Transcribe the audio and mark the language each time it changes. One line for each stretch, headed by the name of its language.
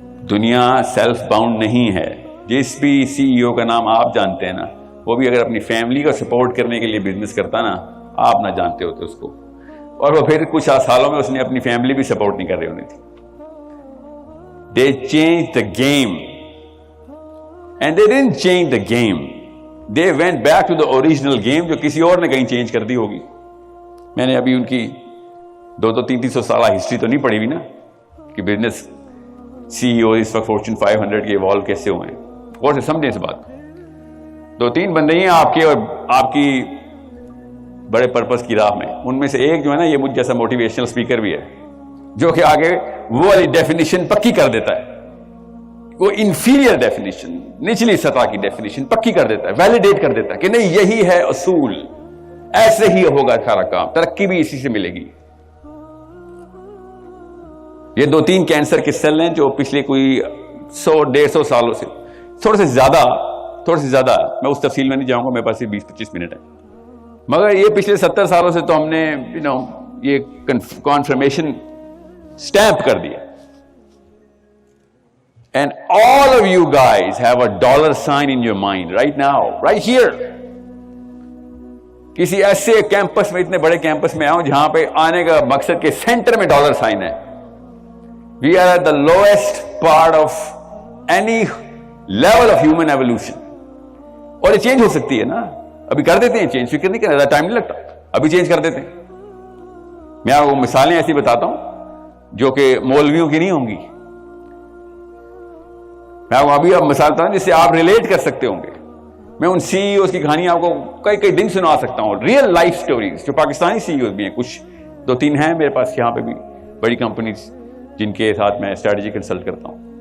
Urdu: دنیا self bound نہیں ہے. جس بھی CEO کا نام آپ جانتے ہیں نا, وہ بھی اگر اپنی فیملی کو سپورٹ کرنے کے لیے بزنس کرتا نا, آپ نہ جانتے ہوتے اس کو, اور وہ پھر کچھ سالوں میں اس نے اپنی فیملی بھی سپورٹ نہیں کر رہی ہونی تھی.
English: They changed the game and they didn't change the game. They went back to the original game
Urdu: جو کسی اور نے کہیں چینج کر دی ہوگی. میں نے ابھی ان کی 200-300 سالہ ہسٹری تو نہیں پڑھی ہوئی نا کہ بزنس CEO اس وقت فارچون 500 کے ایوالو کیسے ہوئے ہیں. اور سے سمجھیں اس بات. 2-3 بندے ہیں آپ کے اور آپ کی بڑے پرپس کی راہ میں, ان میں سے ایک جو ہے نا یہ مجھ جیسا موٹیویشنل اسپیکر بھی ہے, جو کہ آگے وہ والی ڈیفینیشن پکی کر دیتا ہے, وہ انفیریئر ڈیفینیشن, نچلی سطح کی ڈیفینیشن پکی کر دیتا ہے, ویلیڈیٹ کر دیتا ہے کہ نہیں یہی ہے اصول, ایسے ہی ہوگا سارا کام, ترقی بھی اسی سے ملے گی. یہ 2-3 کینسر کے سیل ہیں جو پچھلے کوئی 100-150 سالوں سے تھوڑے سے زیادہ, میں اس تفصیل میں نہیں جاؤں گا, میرے پاس 20-25 منٹ ہے, مگر یہ پچھلے 70 سالوں سے تو ہم نے یہ کنفرمیشن سٹیمپ کر دیا.
English: And all of you guys have a dollar sign in your mind right now, right here.
Urdu: کسی ایسے کیمپس میں, اتنے بڑے کیمپس میں آؤں جہاں پہ آنے کا مقصد کے سینٹر میں ڈالر سائن ہے.
English: We are at the lowest part of any level of human evolution.
Urdu: اور یہ چینج ہو سکتی ہے نا, ابھی کر دیتے ہیں چینج, فکر نہیں کرنا, ٹائم نہیں لگتا, ابھی چینج کر دیتے ہیں. میں آپ کو مثالیں ایسی بتاتا ہوں جو کہ مولویوں کی نہیں ہوں گی. میں آپ کو ابھی مثال بتاتا ہوں جس سے آپ ریلیٹ کر سکتے ہوں گے. میں ان CEOs کی کہانی آپ کو کئی دن سنا سکتا ہوں, ریئل لائف سٹوریز, جو پاکستانی CEOs بھی ہیں, کچھ 2-3 ہیں میرے پاس یہاں پہ بھی, بڑی کمپنیز جن کے ساتھ میں اسٹریٹجی کنسلٹ کرتا ہوں.